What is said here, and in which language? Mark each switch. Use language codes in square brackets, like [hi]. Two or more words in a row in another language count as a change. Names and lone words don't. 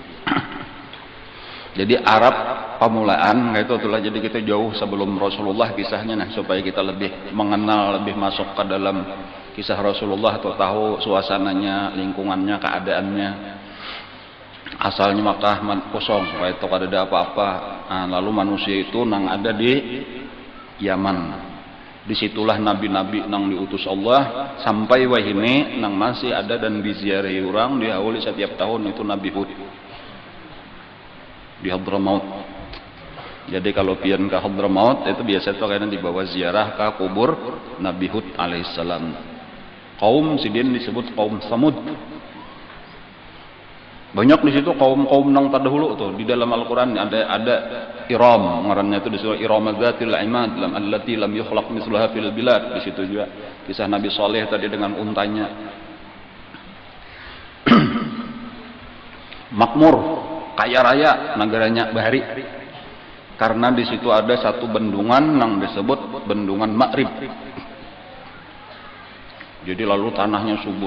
[id] Jadi Arab pamulaan itu itulah, jadi kita jauh sebelum Rasulullah kisahnya, nah supaya kita lebih mengenal, lebih masuk ke dalam kisah Rasulullah atau tahu suasananya, lingkungannya, keadaannya. [bjn] Asalnya Makkah kosong, itu kada ada apa-apa. [id] Nah, lalu manusia itu nang ada di Yaman. Disitulah nabi-nabi nang diutus Allah sampai wahini nang masih ada dan diziarahi orang, diawali setiap tahun itu Nabi Hud di Hadramaut. [bjn] Jadi kalau pian ke Hadramaut itu biasa tuh kayaknya dibawa ziarah ke kubur Nabi Hud alaihissalam. [id] Kaum Sidin disebut kaum Samud. Banyak di situ kaum nang terdahulu tuh di dalam Al-Qur'an ada Iram, ngarannya itu disebut [ar] إرم ذات العماد لم التي لم يخلق مثلها في البلاد. [id] Di situ juga kisah Nabi Saleh tadi dengan untanya. Makmur, kaya raya negaranya Bahari. Karena di situ ada satu bendungan yang disebut bendungan Ma'rib. Jadi lalu tanahnya subur.